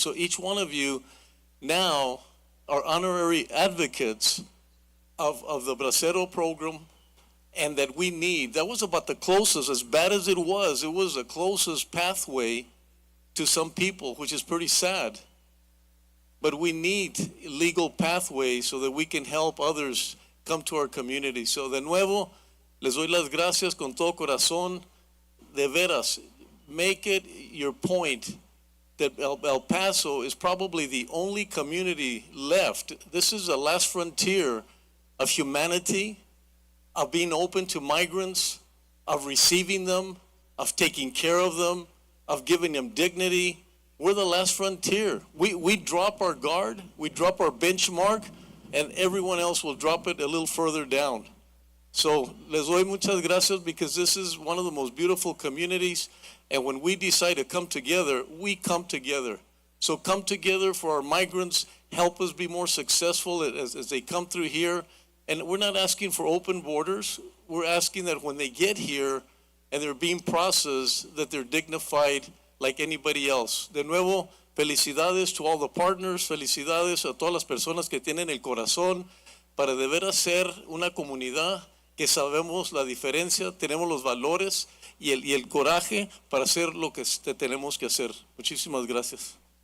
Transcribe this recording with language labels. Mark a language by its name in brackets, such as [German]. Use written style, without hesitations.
[English] So each one of you now are honorary advocates of the Bracero Program, and that we need. That was about the closest, as bad as it was the closest pathway to some people, which is pretty sad. But we need legal pathways so that we can help others come to our community. [Spanish] So de nuevo, les doy las gracias con todo corazón. De veras, [English] make it your point that El Paso is probably the only community left. This is the last frontier of humanity, of being open to migrants, of receiving them, of taking care of them, of giving them dignity. We're the last frontier. We drop our guard, we drop our benchmark, and everyone else will drop it a little further down. So [Spanish] les doy muchas gracias, [English] because this is one of the most beautiful communities, and when we decide to come together, we come together. So come together for our migrants, help us be more successful as they come through here. And we're not asking for open borders. We're asking that when they get here and they're being processed, that they're dignified like anybody else. [Spanish] De nuevo, felicidades [English] to all the partners, [Spanish] felicidades a todas las personas que tienen el corazón para de veras ser una comunidad que sabemos la diferencia, tenemos los valores y el coraje para hacer lo que tenemos que hacer. Muchísimas gracias.